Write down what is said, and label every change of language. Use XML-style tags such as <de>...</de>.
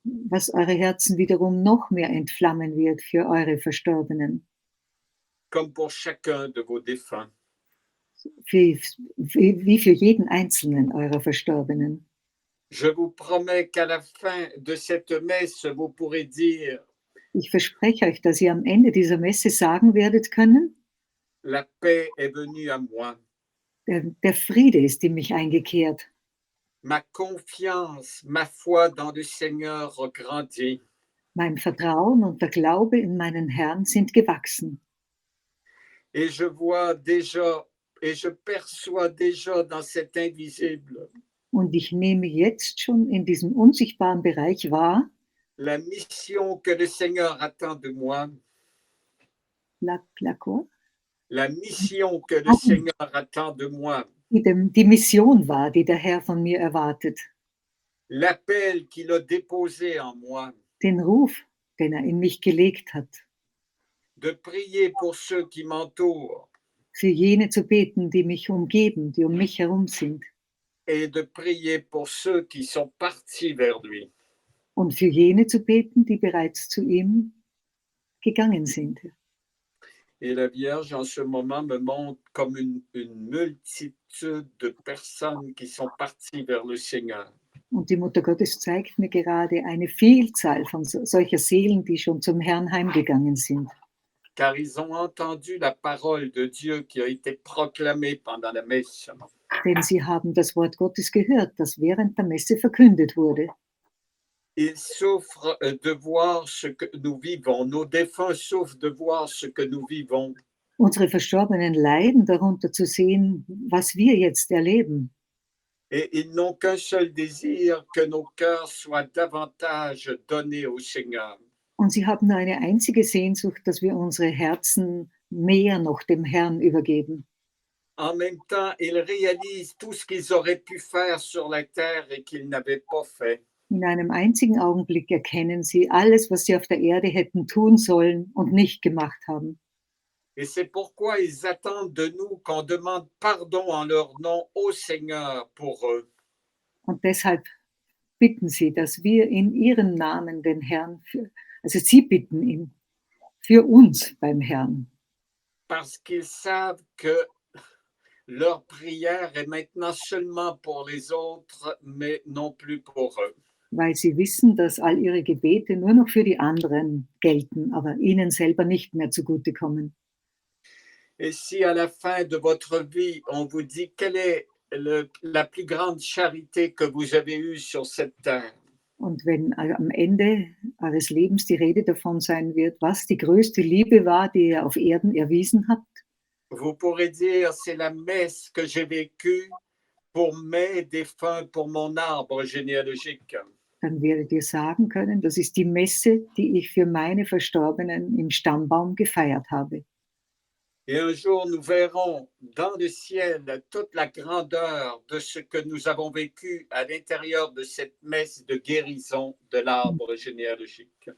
<de>was eure Herzen wiederum noch mehr entflammen wird für eure Verstorbenen,</de> <fr>Comme pour chacun de vos défunts.</fr> <de>wie für jeden einzelnen eurer Verstorbenen.</de> <fr>Je vous promets qu'à la fin de cette messe, vous pourrez dire,</fr> <de>Ich verspreche euch, dass ihr am Ende dieser Messe sagen werdet können,</de> <fr>la paix est venue à moi.</fr> <de>der Friede ist in mich eingekehrt.</de> <fr>Ma confiance, ma foi dans le Seigneur grandit.</fr> <de>Mein Vertrauen und der Glaube in meinen Herrn sind gewachsen.</de> <fr>Et je vois déjà, et je perçois déjà dans cet invisible</fr> <de>Und ich nehme jetzt schon in diesem unsichtbaren Bereich wahr,</de> <fr>la mission que le Seigneur attend de moi. quoi? La mission que le Seigneur attend de moi.</fr> <de>Die Mission war, die der Herr von mir erwartet.</de> <fr>L'appel qu'il a déposé en moi.</fr> <de>Den Ruf, den er in mich gelegt hat.</de> <fr>De prier pour ceux qui m'entourent.</fr> <de>Für jene zu beten, die mich umgeben, die um mich herum sind.</de> <fr>Et de prier pour ceux qui sont partis vers lui.</fr> <de>Und für jene zu beten, die bereits zu ihm gegangen sind.</de> <fr>Et la Vierge, en ce moment, me montre comme une multitude de personnes qui sont parties vers le Seigneur.</fr> <de>Und die Mutter Gottes zeigt mir gerade eine Vielzahl von solcher Seelen, die schon zum Herrn heimgegangen sind.</de> <fr>Car ils ont entendu la parole de Dieu qui a été proclamée pendant la messe.</fr> <de>Denn sie haben das Wort Gottes gehört, das während der Messe verkündet wurde.</de> <fr>Ils souffrent de voir ce que nous vivons. Nos défunts souffrent de voir ce que nous vivons.</fr> <de>Unsere Verstorbenen leiden darunter zu sehen, was wir jetzt erleben.</de> <fr>Et ils n'ont qu'un seul désir, que nos cœurs soient davantage donnés au Seigneur.</fr> <de>Und sie haben nur eine einzige Sehnsucht, dass wir unsere Herzen mehr noch dem Herrn übergeben.</de> <fr>En même temps, ils réalisent tout ce qu'ils auraient pu faire sur la terre et qu'ils n'avaient pas fait.</fr> <de>In einem einzigen Augenblick erkennen sie alles, was sie auf der Erde hätten tun sollen und nicht gemacht haben.</de> <fr>Et c'est pourquoi ils attendent de nous qu'on demande pardon en leur nom au Seigneur pour eux.</fr> <de>Und deshalb bitten sie, dass wir in ihrem Namen den Herrn, also sie bitten ihn für uns beim Herrn.</de> <fr>Parce qu'ils savent que leur prière est maintenant seulement pour les autres, mais non plus pour eux.</fr> <de>Weil sie wissen, dass all ihre Gebete nur noch für die anderen gelten, aber ihnen selber nicht mehr zugutekommen.</de> <fr>Et si à la fin de votre vie, on vous dit quelle est la plus grande charité que vous avez eue sur cette terre,</fr> <de>Und wenn am Ende eures Lebens die Rede davon sein wird, was die größte Liebe war, die ihr auf Erden erwiesen habt,</de> <fr>vous pourrez dire c'est la messe que j'ai vécue pour mes défunts, pour mon arbre généalogique.</fr> <de>dann werdet ihr sagen können, das ist die Messe, die ich für meine Verstorbenen im Stammbaum gefeiert habe.</de> <fr>Et un jour, nous verrons dans le ciel toute la grandeur de ce que nous avons vécu à l'intérieur de cette messe de guérison de l'arbre généalogique.</fr>